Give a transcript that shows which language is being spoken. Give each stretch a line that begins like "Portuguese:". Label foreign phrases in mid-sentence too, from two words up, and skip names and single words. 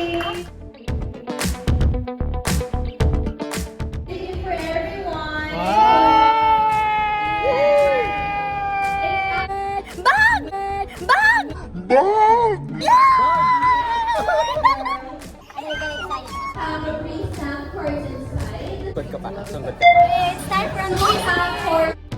English: Thank you for everyone. Bag! Bag! Have a free stamp cards inside.
Waray: Sungod ka pa. Sungod ka pa.
English: It's time for a movie For